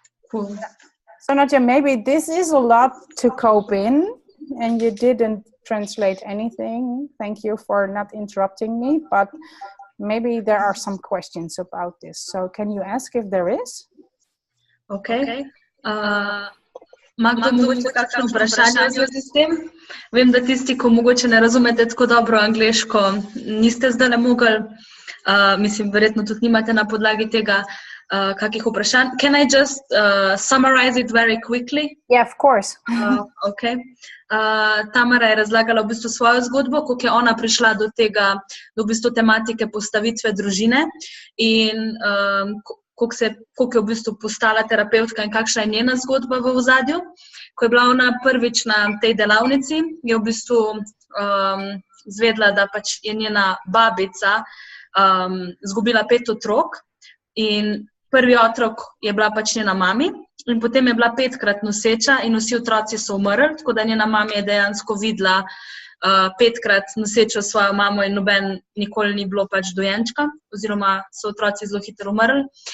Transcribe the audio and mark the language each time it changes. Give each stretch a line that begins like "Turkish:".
English: Cool. So Nadja, maybe this is a lot to cope in, and you didn't translate anything. Thank you for not interrupting me, but maybe there are some questions about this. So can you ask if there is? Okay.
Slovenian: Magdo, mogoče kakšno vprašanje v zvezi s tem? Vem, da tisti, ko mogoče ne razumete tako dobro angleško, niste zdaj mogli, mislim, verjetno tudi nimate na podlagi tega kakih vprašanj.
English: Can I just summarize it very quickly? Yeah, of course. Okay.
Slovenian: Tamara je razlagala v bistvu svojo zgodbo, kako je ona prišla do tega, do v bistvu tematike postavitve družine in koliko je v bistvu postala terapevtka in kakšna je njena zgodba v ozadju. Ko je bila ona prvič na tej delavnici, je v bistvu izvedela, da pač je njena babica izgubila 5 otrok in prvi otrok je bila pač njena mami in potem je bila 5-krat noseča in vsi otroci so umrli, tako da njena mama je dejansko videla 5-krat nosečo svojo mamo in noben nikoli ni bilo pač dojenčka, oziroma so otroci zelo hitro umrli.